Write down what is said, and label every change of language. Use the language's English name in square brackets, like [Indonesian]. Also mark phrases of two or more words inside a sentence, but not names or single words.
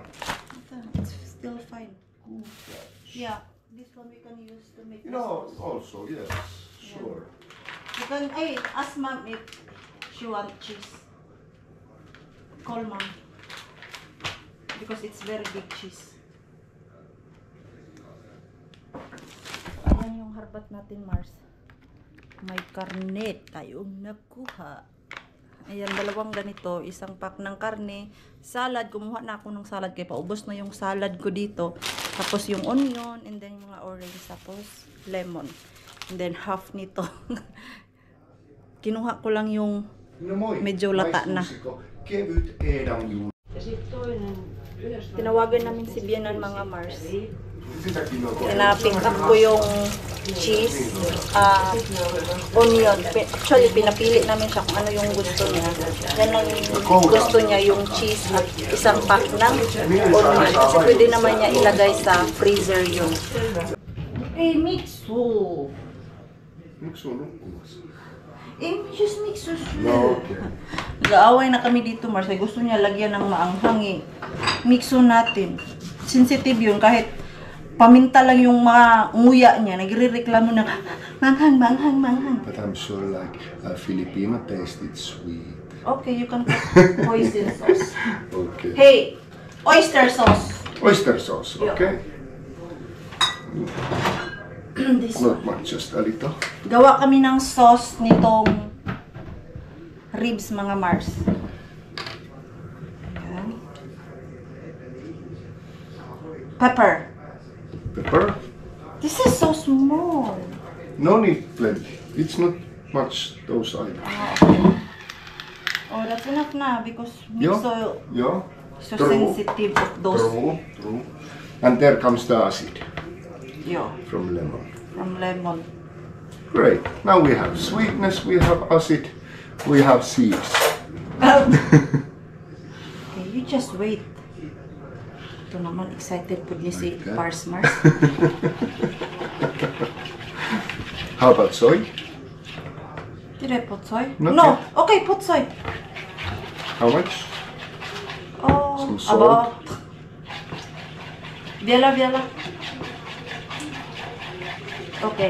[English] it's still fine. Good catch. Yeah. This one we can use to make You the know, sauce. also, yes, sure. You can, hey, ask mom if she want cheese. Call mom. Because it's very big cheese. [Filipino] Ayan yung harbat natin, Mars. May karne tayong nakuha. Ayan, dalawang ganito. Isang pack ng karne. Salad. Kumuha na ako ng salad. Kaya paubos na yung salad ko dito. Tapos yung onion. [English] And then [Filipino] yung mga orange. Tapos lemon. [English] And then [Filipino] half nito. Kinuha ko lang yung [Finnish] No moi. [Filipino] medyo lata na. [Finnish] Maistuisiko kevyt edamjuuri. [Filipino] Tinawagan namin si Bianan, mga Mars. [Finnish] Sitäkin on [Filipino] Pina-pick up ko yung cheese, onion. Actually, pinapili namin siya kung ano yung gusto niya. Yan ang gusto niya, yung cheese at isang pack ng onion. Kasi pwede naman niya ilagay sa freezer yun. Eh, Mixo! [Finnish] Miksi on nukkumassa? [English] Eh, just Mixo. No, okay. [Filipino] Nag-aaway na kami dito, Mars. Ay, gusto niya lagyan ng maanghang eh. Mixo natin. Sensitive yun. Kahit paminta lang yung mga nguya niya, nagre-reklamo na, manghang, manghang, manghang. [English] But I'm sure like Filipino taste it's sweet. Okay, you can put hoisin sauce. Okay. Hey, oyster sauce. Oyster sauce, Yeah. okay? This one. Not much, just a little. [Filipino] Gawa kami ng sauce nitong ribs, mga Mars. Ayan. [English] Pepper. Pepper? This is so small. No need plenty. It's not much those items. Oh, that's enough na because Yeah. so Yeah. True. sensitive of those. True. And there comes the acid Yeah, from lemon. from lemon. Great. Now we have sweetness, we have acid, we have seeds. Okay, you just wait. [Filipino] Ito naman, excited po ni si [English] Like that? [Filipino] Pars Mars. [English] How about soy? Did I put soy? Not No. yet. Okay, put soy. How much? Oh, Some salt. about. Biela. Okay.